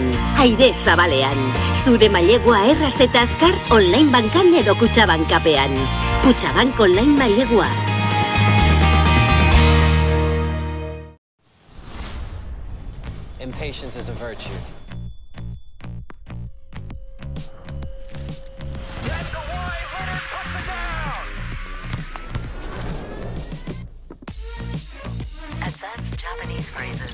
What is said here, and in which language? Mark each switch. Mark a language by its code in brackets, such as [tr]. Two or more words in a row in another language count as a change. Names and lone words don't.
[eu] Aire zabalean. Zure mailegua erraz eta azkar online bankan edo Kutxabank apean. Kutxabank online mailegua. [en] and patience is a virtue. Advanced Japanese phrases.